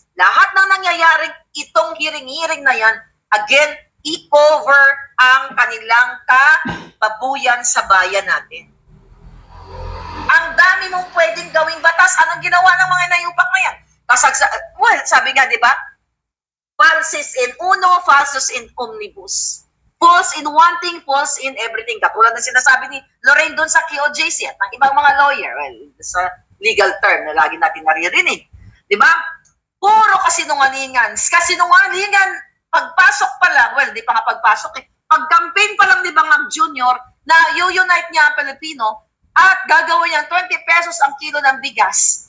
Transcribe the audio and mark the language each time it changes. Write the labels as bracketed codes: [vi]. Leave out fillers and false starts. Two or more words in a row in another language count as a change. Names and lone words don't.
[tl] Lahat ng nangyayaring itong hiring-hiring na yan, again, i-cover ang kanilang kababuyan sa bayan natin. Ang dami mong pwedeng gawing batas. Anong ginawa ng mga inayupak na yan? Well, sabi nga, di ba? [la] Falsis in uno, falsus in omnibus. [en] False in one thing, false in everything. [tl] Katulad ng sinasabi ni Lorraine doon sa QOJC at ng ibang mga lawyer. Well, sa [en] legal term [tl] na lagi natin naririnig. Di ba? Puro kasinungalingan. Kasinungalingan, pagpasok pa lang, well, di pa nga pagpasok eh. Pag-campaign pa lang ni Bangag Jr. na u-unite niya ang Pilipino at gagawin niyang 20 pesos ang kilo ng bigas.